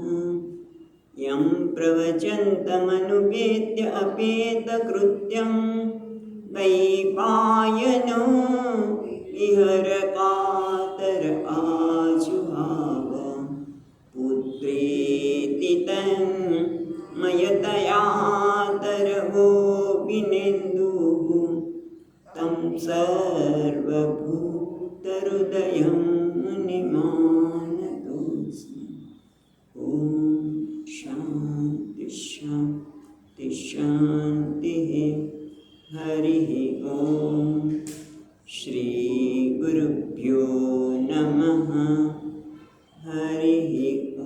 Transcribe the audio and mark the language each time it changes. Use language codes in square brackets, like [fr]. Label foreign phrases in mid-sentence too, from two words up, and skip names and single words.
[sa] યં પ્રવચन्तમનુપેત્ય અપેતકૃત્યં વૈપાયનો વિહરકાતર આજુહાવ પુત્રેતિ તન્મયતયાતરવો વિનેન્દુઃ तं સર્વભૂતહૃદયં મુનિમાનતોऽસ્મि. ॐ शान्ति शान्ति शान्तिः. हरिः ॐ. श्रीगुरुभ्यो नमः. हरिः